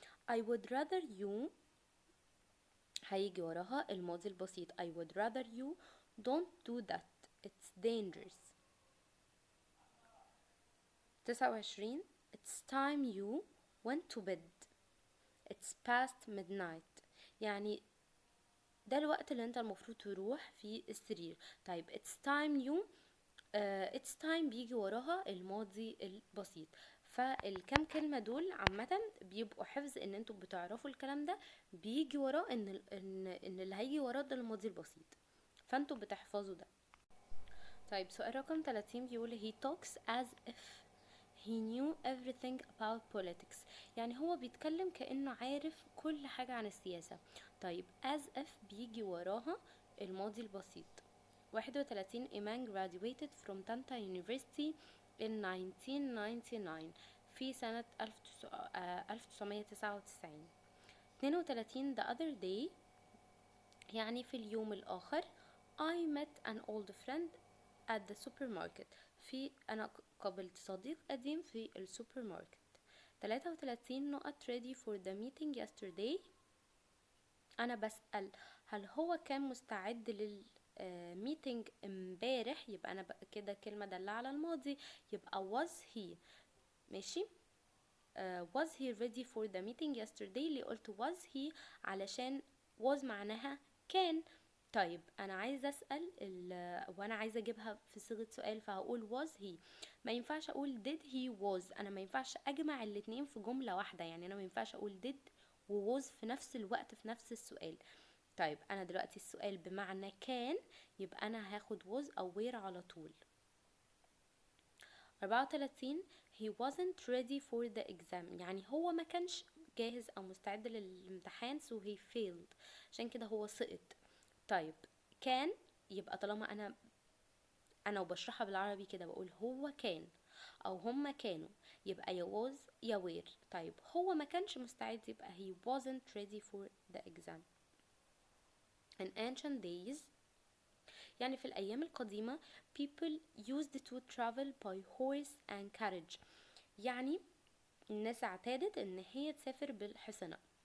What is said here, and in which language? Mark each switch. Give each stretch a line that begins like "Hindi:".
English: I would rather you
Arabic: هيجي وراها الماضي البسيط.
English: I would rather you don't do that, it's dangerous. 29. it's time you went to bed, it's past midnight.
Arabic: يعني ده الوقت اللي انت المفروض تروح في السرير. طيب
English: it's time you it's time
Arabic: بيجي وراها الماضي البسيط. فالكام كلمة دول عامة بيبقوا حفظ، ان انتوا بتعرفوا الكلام ده بيجي وراه ان اللي هيجي وراه ده الماضي البسيط. فانتوا بتحفظوا ده. طيب سؤال رقم 30 بيقول
English: he talks as if he knew everything about politics.
Arabic: يعني هو بيتكلم كأنه عارف كل حاجة عن السياسة. طيب as if بيجي وراها الماضي البسيط.
English: 31 Iman graduated from Tanta University in 1999
Arabic: في سنة 1999.
English: 32 the other day
Arabic: يعني في اليوم الآخر
English: I met an old friend at the supermarket.
Arabic: أنا قابلت صديق قديم في السوبر ماركت.
English: 33 نقط ready for the meeting yesterday.
Arabic: أنا بسأل هل هو كان مستعد للميتنج امبارح، يبقى أنا كده كلمة دالة على الماضي، يبقى
English: was he.
Arabic: ماشي.
English: was he ready for the meeting yesterday.
Arabic: اللي قلت
English: was he
Arabic: علشان was معناها كان. طيب انا عايزه اسال وانا عايزه اجيبها في صيغه سؤال، فهقول
English: was he.
Arabic: ما ينفعش اقول
English: did he was.
Arabic: انا ما ينفعش اجمع الاتنين في جمله واحده، يعني انا ما ينفعش اقول did و was في نفس الوقت في نفس السؤال. طيب انا دلوقتي السؤال بمعنى كان، يبقى انا هاخد was او were على طول.
English: 34 he wasn't ready for the exam.
Arabic: يعني هو ما كانش جاهز او مستعد للامتحان
English: so he failed،
Arabic: عشان كده هو سقط. طيب كان، يبقى طالما انا وبشرحها بالعربي كده بقول هو كان او هما كانوا، يبقى يا was يا were. طيب هو ما كانش مستعد، يبقى
English: he wasn't ready for the exam. in ancient days
Arabic: يعني في الأيام القديمة
English: people used to travel by horse and carriage.
Arabic: يعني الناس اعتادت ان هي تسافر بالحصنة.